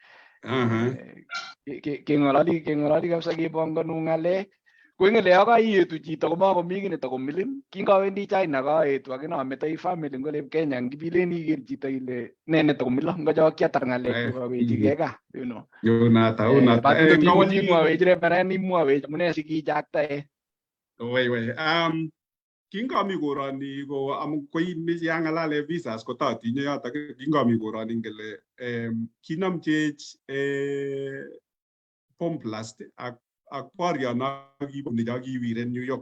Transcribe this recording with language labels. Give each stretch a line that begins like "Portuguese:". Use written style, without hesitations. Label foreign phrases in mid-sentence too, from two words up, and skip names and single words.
Kalenjin: keng'ololi kabisa kepongonu ng'alek ko eng ole akaietu chito komakomi kiy netakomilin kingawendi China kaetu akinametoi family ngole Kenya ngipilen iker chito ile ne netakomilo ngocho kiatar ng'alek kawechigei gaa
English: you know
Kalenjin: imwawech reverend imwawech amune sikichaktae kingami koroni ko amu koimeche ang'alale visas kotatinye yotok kingami koroni ngele kinamchech bomb blast ak boryono kibune kiwiren New York